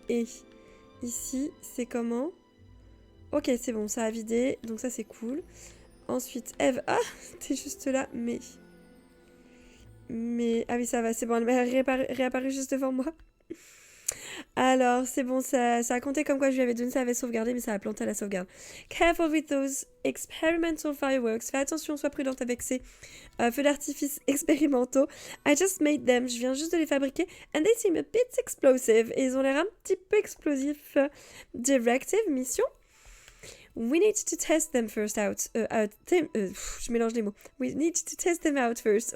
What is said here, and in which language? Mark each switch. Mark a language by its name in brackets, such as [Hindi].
[French] Et ici c'est comment? Ok, c'est bon, ça a vidé. Donc ça c'est cool. Ensuite, Eve. Ah, t'es juste là. Mais... Ah oui, ça va, c'est bon. Elle m'a réapparu juste devant moi. Alors, c'est bon, ça a compté comme quoi je lui avais donné, ça avait sauvegardé, mais ça a planté la sauvegarde. [English] Careful with those experimental fireworks. [French] Fais attention, sois prudente avec ces feux d'artifice expérimentaux. [English] I just made them. [French] Je viens juste de les fabriquer. [English] And they seem a bit explosive. [French] Et ils ont l'air un petit peu explosifs. [English] Directive, mission. We need to test them first out. [French] Je mélange les mots. [English] We need to test them out first.